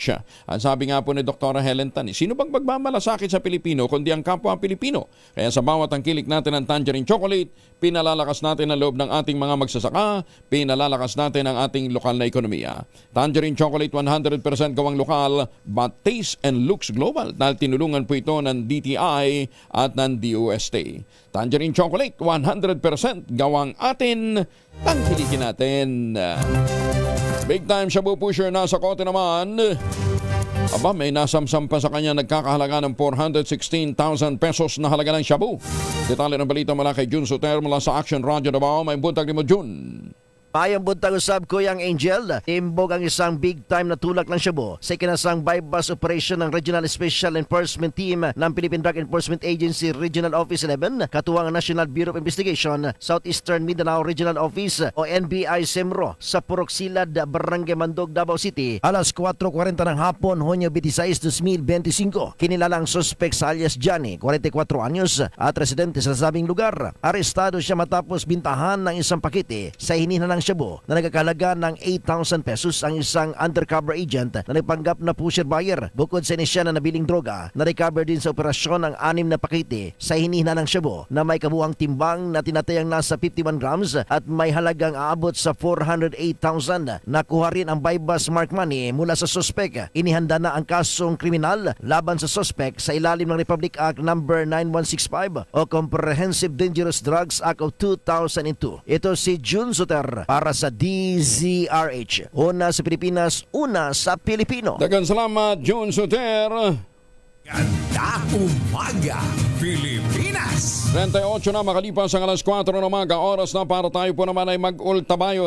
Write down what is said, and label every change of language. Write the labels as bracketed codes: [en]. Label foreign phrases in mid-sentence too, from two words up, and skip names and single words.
[tl] Ang sabi nga po ni Dr. Helen Tan, sino bang magmamalasakit sa Pilipino kundi ang kapwa Pilipino? Kaya sa bawat tangkilik natin ng tangerine chocolate, pinalalakas natin ang loob ng ating mga magsasaka, pinalalakas natin ang ating lokal na ekonomiya. Tangerine chocolate 100% gawang lokal [en] but taste and looks global [tl] dahil tinulungan po ito ng DTI at ng DOST. Tangerine chocolate 100% gawang atin, tangkilikin natin. [en] Big time [tl] shabu pusher na sa kote naman. Aba, may nasamsam pa sa kanya nagkakahalaga ng 416,000 pesos na halaga ng shabu. Detalye ng balita mula kay Jun Soter mula sa Action Radio Davao. [ceb] May buntag ni mo, Jun. Mayang buntag usab [tl] ko yang Angel, timbog ang isang [en] big time [tl] na tulak ng shabu sa ikinasang bypass operation ng Regional Special Enforcement Team ng Philippine Drug Enforcement Agency Regional Office 11, katuwang ang National Bureau of Investigation, Southeastern Mindanao Regional Office o NBI SEMRO sa Purok Silad, Barangay Mandog, Davao City. Alas 4:40 ng hapon, Hunyo 26, 2025. Kinilala ang suspect sa alias Johnny, 44 anyos at residente sa sabing lugar. Arestado siya matapos bintahan ng isang pakete sa hinihan ng shabu na nagkakahalaga ng 8,000 pesos ang isang [en] undercover agent [tl] na nagpanggap na [en] pusher buyer. [tl] Bukod sa inisyal na nabiling droga, na-recover din sa operasyon ang 6 na pakete sa hinihina ng shabu na may kabuuang timbang na tinatayang nasa 51 grams at may halagang aabot sa 408,000. Nakuha rin ang [en] bypass mark money [tl] mula sa suspect. Inihanda na ang kasong kriminal laban sa suspect sa ilalim ng Republic Act No. 9165 o Comprehensive Dangerous Drugs Act of 2002. Ito si Jun Soter para sa DZRH. Una sa Pilipinas, una sa Pilipino. [ceb] Dagan salamat, Jun Soter. [tl] Ganda umaga, Pilipinas! 38 na makalipas ang alas 4 ng umaga. Oras na para tayo po naman ay mag-ultabayo.